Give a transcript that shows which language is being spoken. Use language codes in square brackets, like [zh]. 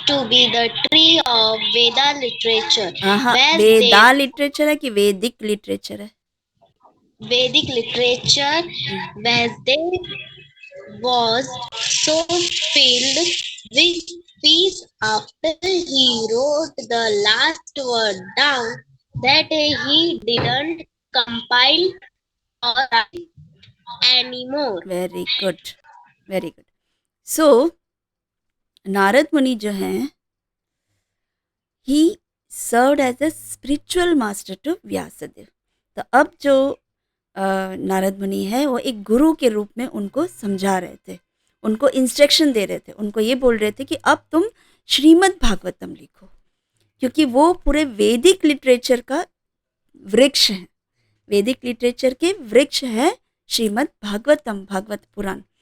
[en] to be the tree of Veda literature. [hi] Veda literature है कि वैदिक लिटरेचर है? [en] Vedic literature. Vasudev was so filled with peace after he wrote the last word down that he didn't compile or write anymore. Very good. So Narad Muni [hi] जो हैं [en] he served as a spiritual master to Vyasdev. [hi] तो अब जो नारद मुनि है वो एक गुरु के रूप में उनको समझा रहे थे, उनको इंस्ट्रक्शन दे रहे थे, उनको ये बोल रहे थे कि अब तुम श्रीमद् भागवतम लिखो, क्योंकि वो पूरे वैदिक लिटरेचर का वृक्ष है, वैदिक लिटरेचर के वृक्ष है श्रीमद् भागवतम, भागवत पुराण.